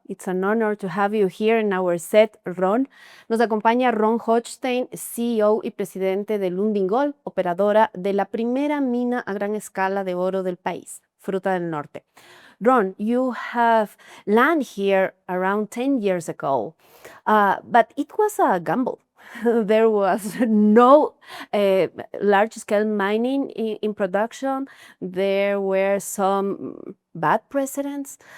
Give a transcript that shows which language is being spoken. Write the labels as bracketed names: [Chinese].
[English] It's an honor to have you here in our set, Ron. [Spanish] Nos acompaña Ron Hochstein, CEO y presidente de Lundin Gold, operadora de la primera mina a gran escala de oro del país, Fruta del Norte. [English] Ron, you have landed here around 10 years ago, but it was a gamble. There was no large-scale mining in production. There were some bad precedents.